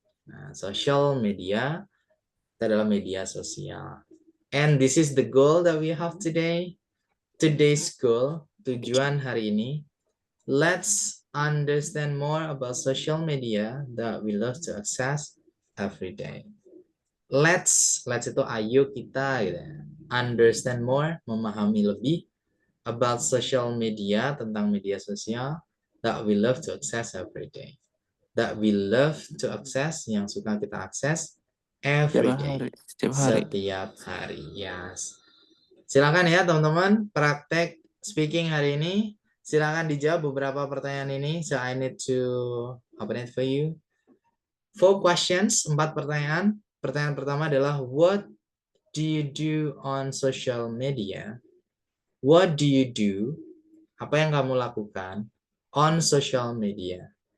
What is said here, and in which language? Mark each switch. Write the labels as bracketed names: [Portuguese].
[Indonesian] Nah, social media itu adalah media sosial. [English] And this is the goal that we have today. Today's goal, [Indonesian] tujuan hari ini. [English] Let's understand more about social media that we love to access every day. Let's [Indonesian] itu ayo kita gitu. [English] Understand more, [Indonesian] memahami lebih [English] about social media, [Indonesian] tentang media sosial [English] that we love to access every day. That we love to access, [Indonesian] yang suka kita akses [English] every day. [Indonesian] Setiap hari. Setiap hari, yes. Silakan ya teman-teman, praktek speaking hari ini. Silakan dijawab beberapa pertanyaan ini. [English] So I need to open it for you. 4 questions, [Indonesian] 4 pertanyaan. Pertanyaan pertama adalah [English] what do you do on social media? What do you do? [Indonesian] Apa yang kamu lakukan [English] on social media?